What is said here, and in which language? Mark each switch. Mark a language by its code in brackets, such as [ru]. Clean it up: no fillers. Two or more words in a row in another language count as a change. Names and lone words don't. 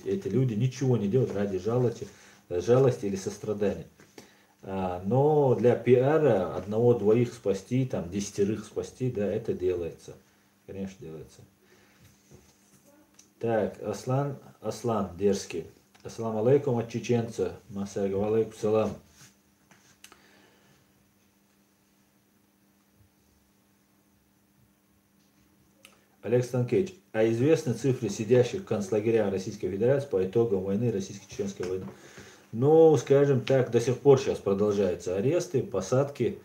[ru] Эти люди ничего не делают ради жалости или сострадания. Но для пиара одного-двоих спасти, там, 10 спасти, да, это делается. Конечно, делается. Так, Аслан дерзкий. [ar] السلام عليكم [ru] от чеченца. Масайгу алейкум салам. Олег Станкевич, а известны цифры сидящих в концлагерях Российской Федерации по итогам войны, российско-чеченской войны? Ну, скажем так, до сих пор сейчас продолжаются аресты, посадки.